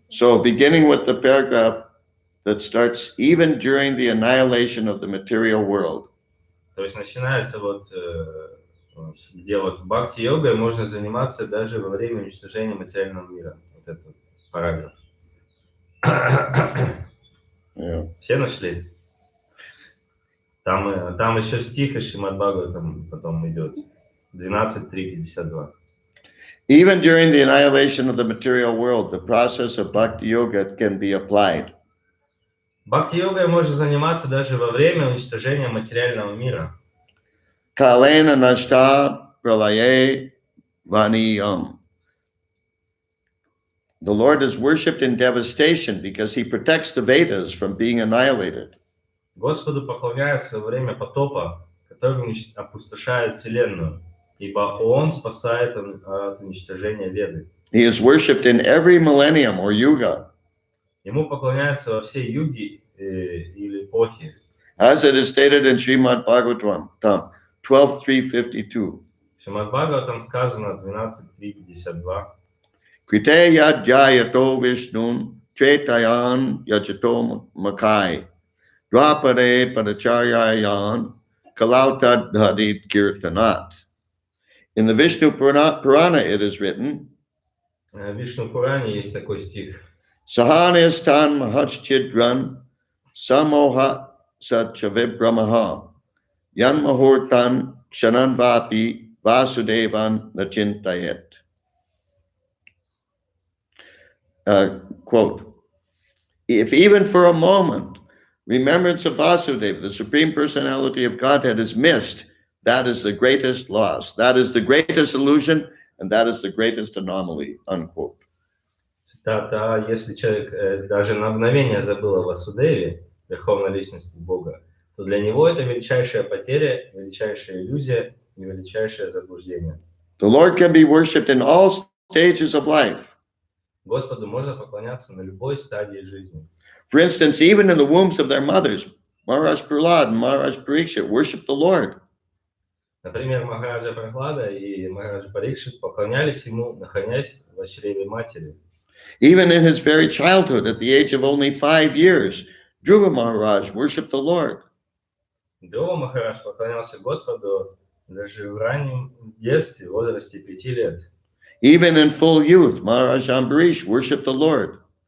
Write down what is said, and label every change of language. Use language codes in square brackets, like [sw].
[en] So, beginning with the paragraph that starts, even during the annihilation of the material world. [ru] То есть начинается вот где вот бхакти-йогой можно заниматься даже во время уничтожения материального мира. Вот этот параграф. [en] Yeah. [ru] Все нашли? Там еще стих из Шримад Бхагаватам потом идет. 12.3.52. [en] Even during the annihilation of the material world, the process of bhakti yoga can be applied. [ru] Бхакти-йогой можно заниматься даже во время уничтожения материального мира. [sa] Kalena nashta pralaye vaniyam. [en] The Lord is worshipped in devastation because he protects the Vedas from being annihilated. [ru] Господу поклоняются во время потопа, который опустошает Вселенную, ибо Он спасает от уничтожения Веды. [en] He is worshipped in every millennium or yuga, [ru] Ему поклоняются во все юги или эпохи. [en] as it is stated in Srimad Bhagavatam 12.3.52. [ru] Шримад Бхагаватам сказано 12.3.52. [sa] Krite yad jayato vishnun tretayan yajato makai. Drapade padacharyayan kalautad hadit kirtanat. [en] In the Vishnu Purana it is written, [ru] В Вишну Пуране есть такой стих. [sa] Sahanistan mahachchidran samoha satchavibramaha yan mahurtan kshananvapi vasudevan nachintayet. [en] Quote, if even for a moment remembrance of Vasudeva, the Supreme Personality of Godhead, is missed, that is the greatest loss. That is the greatest illusion, and that is the greatest anomaly, unquote. [ru] Цитата: если человек даже на мгновение забыл о Васудеве, Верховной Личности Бога, то для него это величайшая потеря, величайшая иллюзия и величайшее заблуждение. [en] The Lord can be worshipped in all stages of life. [ru] Господу можно поклоняться на любой стадии жизни. [en] For instance, even in the wombs of their mothers, Maharaj Prahlad and Maharaj Parikshit worshiped the Lord. [ru] Например, Махараджа Прахлада и Махараджа Парикшит поклонялись ему, находясь в чреве матери. [en] Even in his very childhood, at the age of only 5 years, Dhruva Maharaj worshipped the Lord. [ru] Dhruva Махарадж поклонялся Господу даже в раннем детстве, в возрасте 5 лет. [en] Even in full youth, Maharaj Ambarish worshipped the Lord.